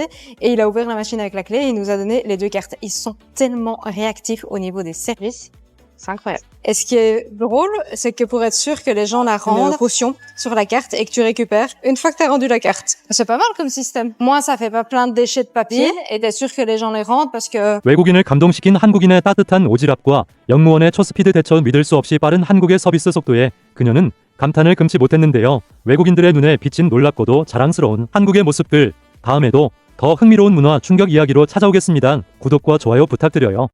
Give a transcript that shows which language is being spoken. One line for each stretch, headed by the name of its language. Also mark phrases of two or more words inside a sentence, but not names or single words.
French: Et il a ouvert la machine avec la clé et il nous a donné les 2 cartes. Ils sont tellement réactifs au niveau des services. C'est incroyable. Et ce qui est drôle, c'est que pour être sûr que les gens la rendent, une caution sur la carte et que tu récupères une fois que t'as rendu la carte. C'est pas mal comme système. Moi, ça fait pas plein de déchets de papier et t'es sûr que les gens les rendent parce que
Korean: 외국인을 감동시킨 한국인의 따뜻한 오지랖과 영무원의 초스피드 대처, 믿을 수 없이 빠른 한국의 서비스 속도에 그녀는 감탄을 금치 못했는데요. 외국인들의 눈에 비친 놀랍고도 자랑스러운 한국의 모습들, 다음에도 더 흥미로운 문화 충격 이야기로 찾아오겠습니다. 구독과 좋아요 부탁드려요.